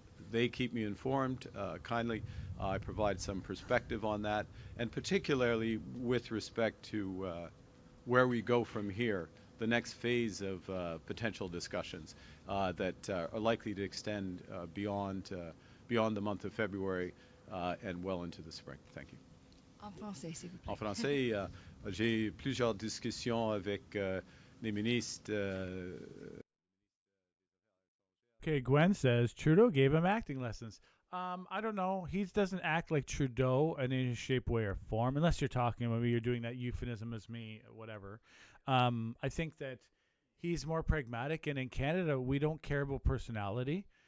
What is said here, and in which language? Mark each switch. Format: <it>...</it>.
<en>They keep me informed kindly. I provide some perspective on that, and particularly with respect to where we go from here, the next phase of potential discussions that are likely to extend beyond the month of February and well into the spring. Thank you.</en> <fr>En français, s'il vous plaît. En français, j'ai plusieurs discussions avec les ministres.</fr> <en>Okay, Gwen says Trudeau gave him acting lessons. I don't know. He doesn't act like Trudeau in any shape, way, or form, unless you're talking about me. You're doing that euphemism as me, whatever. I think that he's more pragmatic, and in Canada, we don't care about personality.</en>